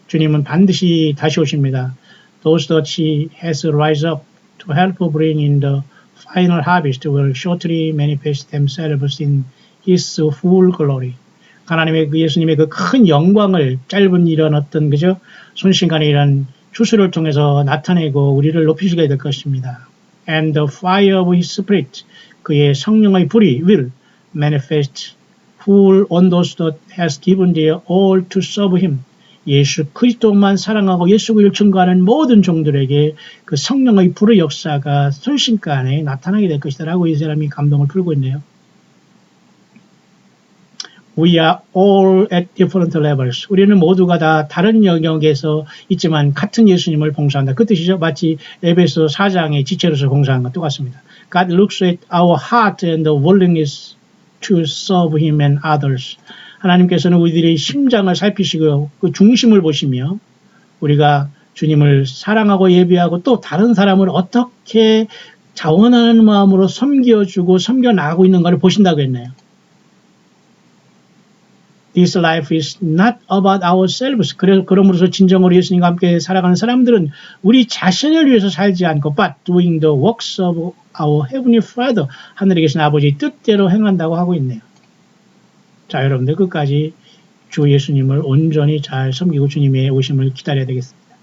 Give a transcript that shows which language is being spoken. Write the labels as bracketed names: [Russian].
[Korean] 주님은 반드시 다시 오십니다. [English] Those that he has rise up to help bring in the final harvest will shortly manifest themselves in his full glory. [Korean] 하나님의 예수님의 그 큰 영광을 짧은 이런 순식간에 이런 추수를 통해서 나타내고 우리를 높이시게 될 것입니다. [English] And the fire of his spirit, [Korean] 그의 성령의 불이 [English] will manifest full on those that has given their all to serve him. [Korean] 예수 그리스도만 사랑하고 예수 그리스도를 증거하는 모든 종들에게 그 성령의 불의 역사가 순식간에 나타나게 될 것이다라고 이 사람이 감동을 풀고 있네요. [English] We are all at different levels. [Korean] 우리는 모두가 다 다른 영역에서 있지만 같은 예수님을 봉사한다. 그 뜻이죠. 마치 에베소 4장의 지체로서 봉사한 것 똑같습니다. [English] God looks at our heart and the willingness to serve Him and others. [Korean] 하나님께서는 우리들의 심장을 살피시고 그 중심을 보시며 우리가 주님을 사랑하고 예배하고 또 다른 사람을 어떻게 자원하는 마음으로 섬겨주고 섬겨나가고 있는가를 보신다고 했네요. [English] This life is not about ourselves. [Korean] 그러므로서 진정으로 예수님과 함께 살아가는 사람들은 우리 자신을 위해서 살지 않고 [English] but doing the works of our heavenly Father. [Korean] 하늘에 계신 아버지의 뜻대로 행한다고 하고 있네요. 자, 여러분들 끝까지 주 예수님을 온전히 잘 섬기고 주님의 오심을 기다려야 되겠습니다.